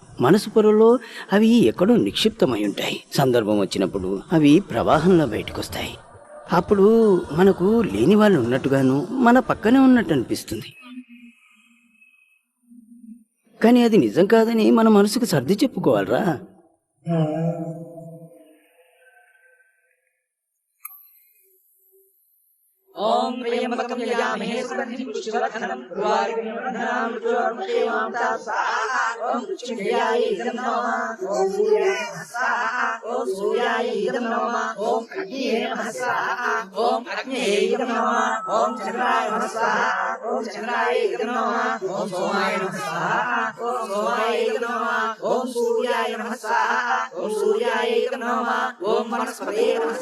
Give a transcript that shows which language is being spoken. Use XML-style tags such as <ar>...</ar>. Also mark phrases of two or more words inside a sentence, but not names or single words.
<te>మనసు పొరలో అవి ఎక్కడో నిక్షిప్తమై ఉంటాయి. సందర్భం వచ్చినప్పుడు అవి ప్రవాహంలో బయటకొస్తాయి. అప్పుడు మనకు లేని వాళ్ళు ఉన్నట్టుగాను, మన పక్కనే ఉన్నట్టు అనిపిస్తుంది. కానీ అది నిజం కాదని మన మనసుకు సర్ది చెప్పుకోవాలరా.</te> <sa>ओम त्र्यंबकं यजामहे सुगन्धिं पुष्टिवर्धनं उर्वारुकं मृत्युर्मुक्षेमां स्वाहा ओम मृत्युंजयाय नमः ओम सूर्याय नमः स्वाहा ओम सूर्याय नमः ओम अग्नये नमः स्वाहा ओम अग्नये नमः ओम चंद्राय नमः स्वाहा ओम चंद्राय नमः ओम सोमाय नमः स्वाहा ओम सोमाय नमः ओम सूर्याय नमः स्वाहा ओम सूर्याय नमः ओम वनस्पतये नमः</sa>